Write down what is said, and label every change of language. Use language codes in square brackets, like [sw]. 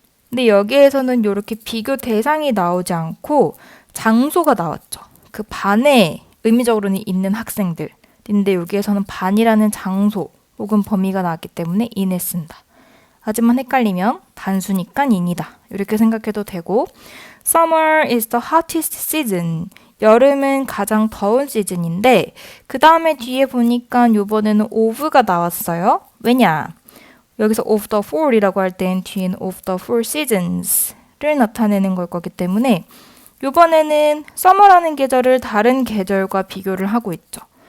[ko] 근데 여기에서는 이렇게 비교 대상이 나오지 않고 장소가 나왔죠. 그 반에 의미적으로는 있는 학생들인데 여기에서는 반이라는 장소 혹은 범위가 나왔기 때문에 in을 쓴다. 하지만 헷갈리면 단수니까 in이다. 이렇게 생각해도 되고 [en] Summer is the hottest season. [ko] 여름은 가장 더운 시즌인데 그 다음에 뒤에 보니까 이번에는 of가 나왔어요. 왜냐? 여기서 of the fall이라고 할 땐 뒤에는 of the fall seasons를 나타내는 걸 거기 때문에 이번에는 summer라는 계절을 다른 계절과 비교를 하고 있죠.